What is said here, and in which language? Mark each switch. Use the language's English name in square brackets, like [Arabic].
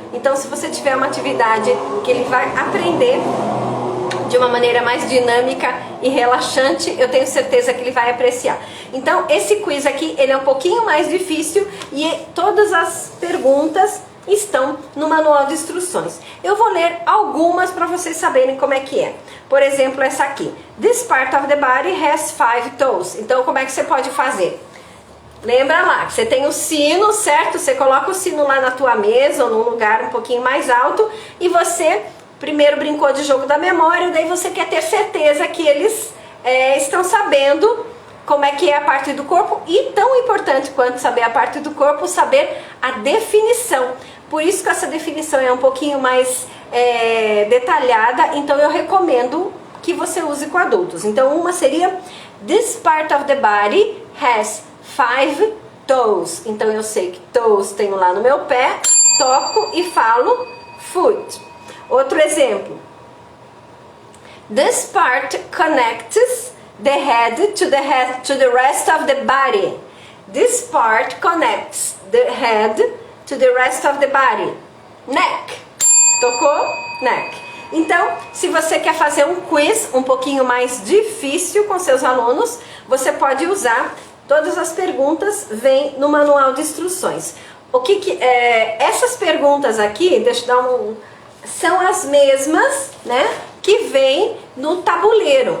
[Portuguese] Então se você tiver uma atividade que ele vai aprender de uma maneira mais dinâmica e relaxante, eu tenho certeza que ele vai apreciar. Então esse quiz aqui, ele é um pouquinho mais difícil e todas as perguntas estão no manual de instruções. Eu vou ler algumas para vocês saberem como é que é. Por exemplo, essa aqui. [English] This part of the body has 5 toes. [Portuguese] Então como é que você pode fazer? Lembra lá, que você tem o sino, certo? Você coloca o sino lá na tua mesa ou num lugar um pouquinho mais alto e você primeiro brincou de jogo da memória, daí você quer ter certeza que eles estão sabendo como é que é a parte do corpo, e tão importante quanto saber a parte do corpo, saber a definição. Por isso que essa definição é um pouquinho mais detalhada, então eu recomendo que você use com adultos. Então uma seria, [English] this part of the body has 5 toes. [Portuguese] Então eu sei que toes tenho lá no meu pé, toco e falo foot. Outro exemplo, [English] this part connects the head to the rest of the body. This part connects the head to the rest of the body. [Portuguese] Neck. Tocou? Neck. Então, se você quer fazer um quiz um pouquinho mais difícil com seus alunos, você pode usar todas as perguntas, vem no manual de instruções. Essas perguntas aqui, deixa eu dar são as mesmas, né, que vem no tabuleiro.